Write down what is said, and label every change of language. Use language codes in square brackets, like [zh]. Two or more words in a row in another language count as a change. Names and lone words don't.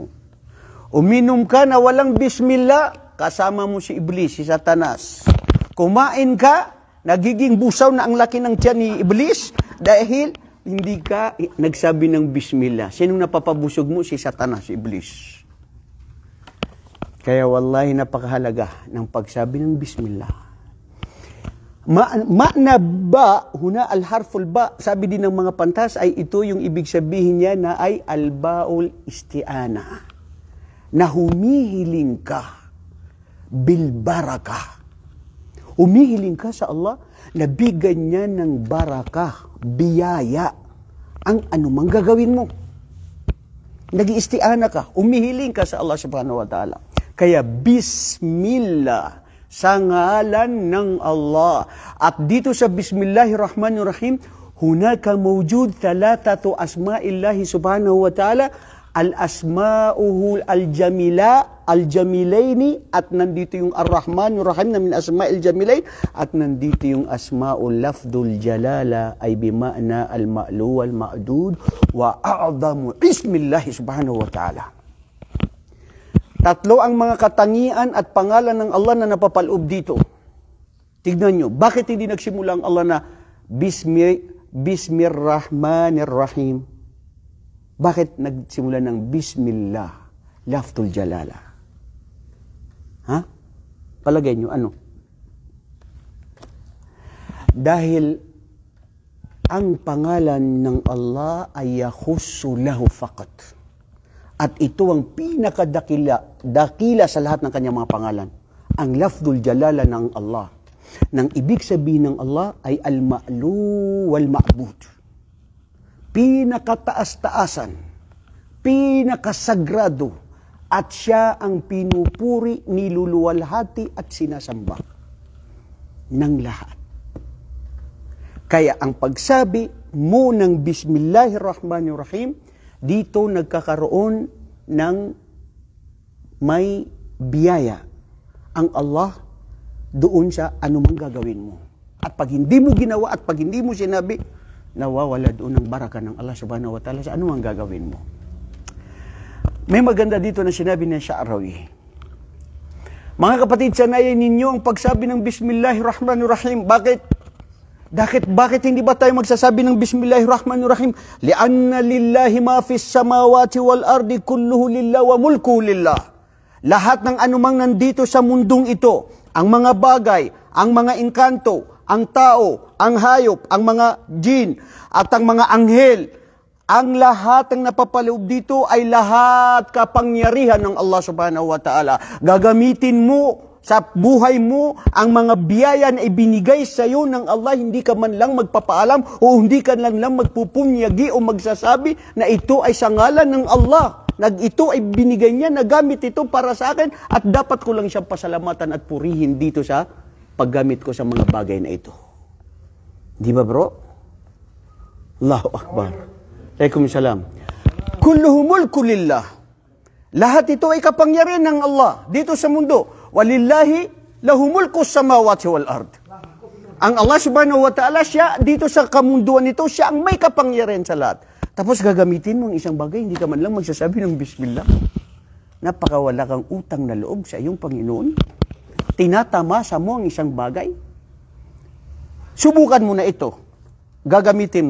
[tl] Uminom ka na walang Bismillah, kasama mo si Iblis, si Satanas. Kumain ka, nagiging busaw na ang laki ng tiyan ni Iblis dahil hindi ka nagsabi ng Bismillah. Sinong napapabusog mo? Si Satanas, si Iblis. Kaya wallahi napakahalaga ng pagsabi ng Bismillah. [ar] معنى باء، هنا الحرف باء, [tl] sabi din ng mga pantas ay ito yung ibig sabihin niya na ay [ar] الباء الاستعانة. [tl] Na humihiling ka [ar] بالبركة. [tl] Humihiling ka sa Allah na bigyan niya ng baraka, biyaya, ang anumang gagawin mo. Nag-isti'ana ka, humihiling ka sa Allah [ar] سبحانه وتعالى. [tl] Kaya Bismillah, sa ngalan ng Allah. At dito sa [ar] بسم الله الرحمن الرحيم، هناك موجود ثلاثة أسماء الله سبحانه وتعالى، أسماؤه الجميلين, [tl] at nandito yung [ar] ar-Rahmanirrahim na من أسماء الجميلين, [tl] at nandito yung [ar] اسم لفظ الجلالة ay بمعنى المعلو والمعدود وأعظم اسم الله سبحانه وتعالى. [tl] Tatlo ang mga katangian at pangalan ng Allah na napapaloob dito. Tignan nyo, bakit hindi nagsimula ang Allah na Bismillahirrahmanirrahim? Bakit nagsimula ng Bismillah, [ar] لفظ الجلالة? [tl] Ha? Palagay nyo, ano? Dahil ang pangalan ng Allah ay [ar] يخص له فقط. [tl] At ito ang pinakadakila sa lahat ng kanyang mga pangalan. Ang lafdul jalala ng Allah. Nang ibig sabihin ng Allah ay [ar] المعلو والمعبود. [tl] Pinakataas-taasan, pinakasagrado, at siya ang pinupuri, niluluwalhati at sinasamba ng lahat. Kaya ang pagsabi mo ng Bismillahirrahmanirrahim, dito nagkakaroon ng may biyaya ang Allah doon sa anumang gagawin mo. At pag hindi mo ginawa at pag hindi mo sinabi, nawawala doon ang baraka ng Allah [ar] سبحانه وتعالى [tl] sa ano ang gagawin mo. May maganda dito na sinabi ng Sha'rawi. Mga kapatid, sanayin ninyo ang pagsabi ng Bismillahirrahmanirrahim. Bakit? Bakit hindi ba tayo magsasabi ng Bismillahirrahmanirrahim? [ar] لأن لله ما في السماوات والأرض كله لله والملك لله. [tl] Lahat ng anumang nandito sa mundong ito, ang mga bagay, ang mga engkanto, ang tao, ang hayop, ang mga jin, at ang mga anghel, ang lahat ng napapaloob dito ay lahat kapangyarihan ng Allah [ar] سبحانه وتعالى. [tl] Gagamitin mo sa buhay mo ang mga biyaya na ibinigay sa iyo ng Allah, hindi ka man lang magpapaalam o hindi ka lang magpupunyagi o magsasabi na ito ay sa ngalan ng Allah. Ito ay binigay niya, nagamit ito para sa akin at dapat ko lang siyang pasalamatan at purihin dito sa paggamit ko sa mga bagay na ito. Di ba bro? [ar] الله أكبر. وعليكم السلام. كله ملك لله. [tl] Lahat ito ay kapangyarihan ng Allah dito sa mundo. [ar] ولله له ملك السماوات والأرض. [tl] Ang Allah [ar] سبحانه وتعالى, [tl] siya dito sa kamunduan nito, siya ang may kapangyarihan sa lahat. Tapos gagamitin mo ang isang bagay, hindi ka man lang magsasabi ng Bismillah. Napakawala kang utang na loob sa iyong Panginoon. Tinatamasa mo ang isang bagay. Subukan mo na ito. Gagamitin mo.